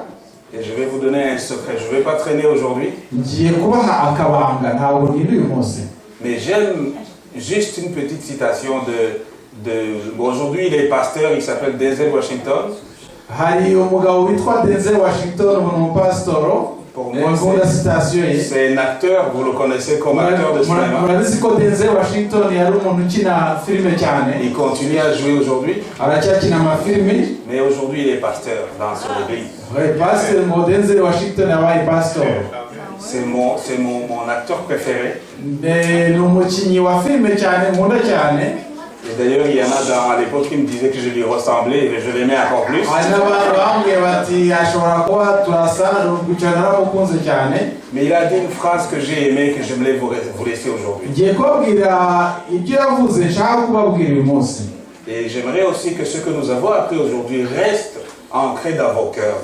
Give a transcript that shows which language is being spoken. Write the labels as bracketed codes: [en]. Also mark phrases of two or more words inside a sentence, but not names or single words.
[fr] Et je vais vous donner un secret. Je ne vais pas traîner aujourd'hui. [rw] Ngiye kubaha akabanga, ntabwo niri uyu munsi. [fr] Mais j'aime juste une petite citation bon, aujourd'hui, il est pasteur, il s'appelle Denzel Washington. [rw] Hari umugabo witwa Denzel Washington, umupasitoro. [fr] Pour moi, c'est un acteur, vous le connaissez comme acteur de cinéma. [rw] Murabizi ko Denzel Washington yari umuntu ukina filime cyane. [fr] Il continue à jouer aujourd'hui. [rw] Aracyakina amafilimi. [fr] Mais aujourd'hui, il est pasteur dans son église. [rw] Oui, pasteur Denzel Washington yabaye pastor. [fr] C'est mon acteur préféré. [rw] Ni umukinnyi wa filime cyane, nkunda cyane. [fr] Et d'ailleurs, il y en a à l'époque qui me disaient que je lui ressemblais et je l'aimais encore plus. Mais il a dit une phrase que j'ai aimée, que j'aimerais vous laisser aujourd'hui. Et j'aimerais aussi que ce que nous avons appris aujourd'hui reste ancré dans vos cœurs.